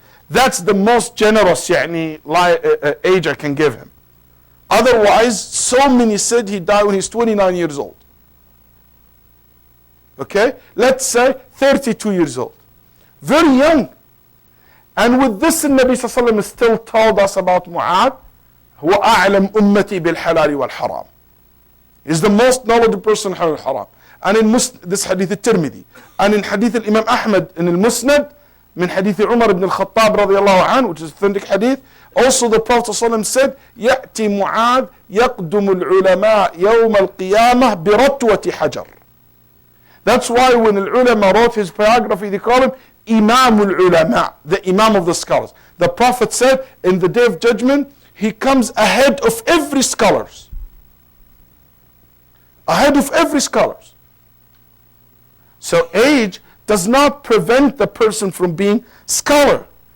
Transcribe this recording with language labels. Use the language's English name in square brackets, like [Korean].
[English] That's the most generous age I can give him. Otherwise, so many said he died when he's 29 years old. Okay? Let's say 32 years old. Very young. And with this, the Nabi Sallallahu Alaihi Wasallam still told us about Mu'adh. [Arabic] هو أعلم أمتي بالحلال والحرام. [English] He's the most knowledgeable person in halal and haram. And in this hadith al-Tirmidhi. And in hadith al-Imam Ahmad in al-Musnad, [Arabic] من حديث عمر بن الخطاب رضي الله عنه, [English] which is authentic hadith. Also the Prophet ﷺ said, [Arabic] يأتي معاذ يقدم العلماء يوم القيامة برتوة حجر. [English] That's why when al-ulama wrote his biography, they call him Imam al-ulama, the Imam of the scholars. The Prophet said, in the day of judgment, he comes ahead of every scholars. Ahead of every scholars. So age does not prevent the person from being scholar.